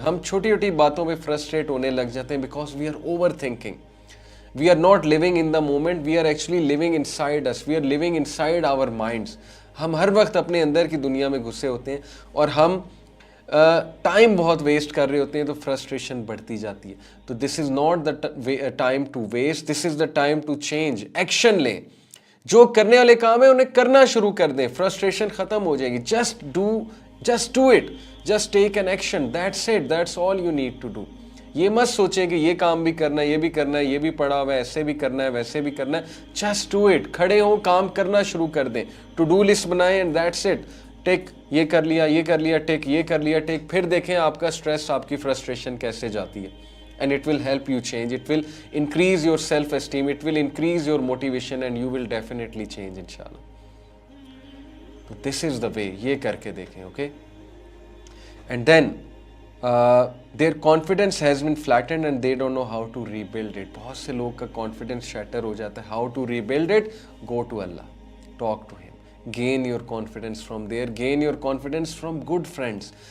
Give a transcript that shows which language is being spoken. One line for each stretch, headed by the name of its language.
Urdu: ہم چھوٹی چھوٹی باتوں پہ فرسٹریٹ ہونے لگ جاتے ہیں
English: Because we are overthinking. We are not living in the moment, we are actually living inside us, we are living inside our minds.
Urdu: ہم ہر وقت اپنے اندر کی دنیا میں گھسے ہوتے ہیں اور ہم ٹائم بہت ویسٹ کر رہے ہوتے ہیں, تو فرسٹریشن بڑھتی جاتی ہے.
English: تو this is not the time to waste, this is the time to change.
Urdu: Action لیں, جو کرنے والے کام ہیں انہیں کرنا شروع کر دیں, فرسٹریشن ختم ہو جائے گی.
English: Just do it. Just take an action. That's it. That's all you need to do.
Urdu: یہ مت سوچیں کہ یہ کام بھی کرنا ہے, یہ بھی کرنا ہے, یہ بھی پڑا ہوا ہے, ایسے بھی کرنا ہے, ویسے بھی کرنا ہے.
English: Just do it.
Urdu: کھڑے ہوں, کام کرنا شروع کر دیں. ٹو ڈو لسٹ بنائیں
English: and that's it.
Urdu: ٹیک یہ کر لیا, یہ کر لیا, ٹیک یہ کر لیا, ٹیک. پھر دیکھیں آپ کا سٹریس, آپ کی فرسٹریشن کیسے جاتی ہے.
English: And it will help you change. It will increase your self-esteem. It will increase your motivation and you will definitely change inshallah.
Urdu: تو
English: this is the way,
Urdu: یہ کر کے دیکھیں.
English: Okay, and then their confidence has been flattened and they don't know how to rebuild it.
Urdu: بہت سے لوگ کا confidence shatter ہو جاتا
English: ہے. How to rebuild it, go to Allah, talk to him, gain your confidence from there, gain your confidence from good friends.